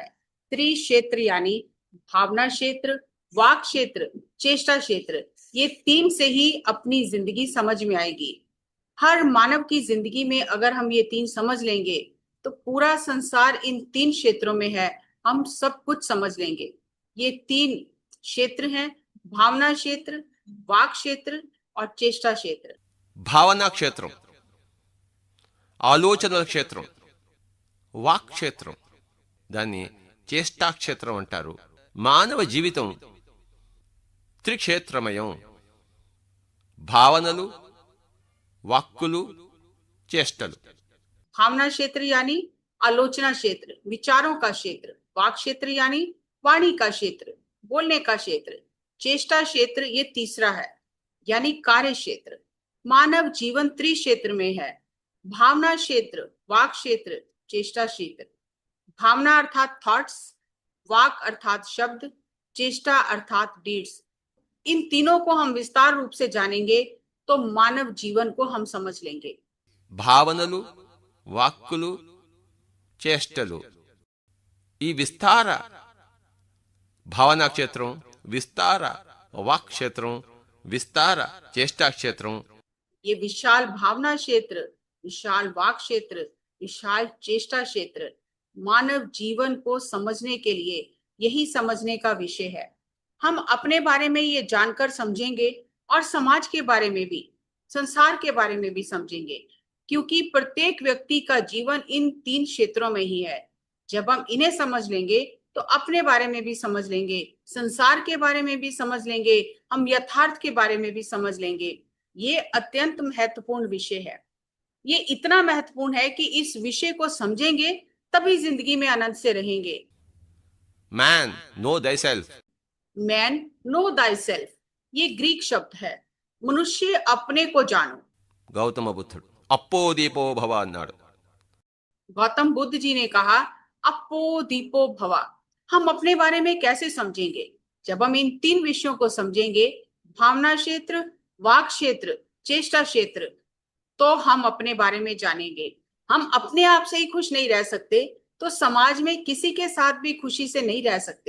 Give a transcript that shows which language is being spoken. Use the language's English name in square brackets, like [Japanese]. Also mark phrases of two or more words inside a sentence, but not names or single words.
[Hindi] त्रिक्षेत्र यानी भावना क्षेत्र, वाक क्षेत्र, चेष्टा क्षेत्र, ये 3 से ही अपनी जिंदगी समझ में आएगी। हर मानव की जिंदगी में अगर हम ये 3 समझ लेंगे तो पूरा संसार इन 3 क्षेत्रों में है, हम सब कुछ समझ लेंगे। ये 3 क्षेत्र हैं, भावना क्षेत्र, वाक क्षेत्र और चेष्टा क्षेत्र। [Telugu] భావనా క్షేత్రం, ఆలోచనల క్షేత్రం, వాక్ క్షేత్రం, దాన్ని చేష్టా క్షేత్రం అంటారు. మానవ జీవితం త్రిక్షేత్రమయం. భావనలు, వాక్కులు, చేష్టలు. [Hindi] भावना क्षेत्र यानी आलोचना क्षेत्र, विचारों का क्षेत्र। वाक क्षेत्र यानी वाणी का क्षेत्र, बोलने का क्षेत्र। चेष्टा क्षेत्र ये तीसरा है, यानी कार्य क्षेत्र। मानव जीवन त्रिक्षेत्र में है। भावना क्षेत्र, वाक क्षेत्र, चेष्टा क्षेत्र। भावना अर्थात थॉट्स, वाक अर्थात शब्द, चेष्टा अर्थात डीड्स। इन तीनों को हम विस्तार रूप से जानेंगे तो मानव जीवन को हम समझ लेंगे। [Telugu] భావనలు, వాక్కులు, చేష్టలు, ఈ విస్తార భావనా క్షేత్రం, విస్తార వాక్ క్షేత్రం, విస్తార చేష్టా క్షేత్రం, [Hindi] ये विशाल भावना क्षेत्र विशाल वाक क्षेत्र, विशाल चेष्टा क्षेत्र। मानव जीवन को समझने के लिए यही समझने का विषय है। हम अपने बारे में ये जानकर समझेंगे और समाज के बारे में भी, संसार के बारे में भी समझेंगे, क्योंकि प्रत्येक व्यक्ति का जीवन इन 3 क्षेत्रों में ही है। जब हम इन्हें समझ लेंगे तो अपने बारे में भी समझ लेंगे, संसार के बारे में भी समझ लेंगे, हम यथार्थ के बारे में भी समझ लेंगे। ये अत्यंत महत्वपूर्ण विषय है। ये इतना महत्वपूर्ण है कि इस विषय को समझेंगे तभी जिंदगी में आनंद से रहेंगे। [English] Man, know thyself. man know thy self, [Hindi] ये ग्रीक शब्द है। मनुष्य अपने को जानो। [Telugu] గౌతమ బుద్ధుడు [Pali] అప్పో దీపో భవ [Telugu] అన్నాడు. [Hindi] गौतम बुद्ध जी ने कहा, [Pali] अपो दीपो भवा। [Hindi] हम अपने बारे में कैसे समझेंगे? जब हम इन 3 विषयों को समझेंगे, भावना क्षेत्र, वाक क्षेत्र, चेष्टा क्षेत्र, तो हम अपने बारे में जानेंगे। हम अपने आप से ही खुश नहीं रह सकते तो समाज में किसी के साथ भी खुशी से नहीं रह सकते।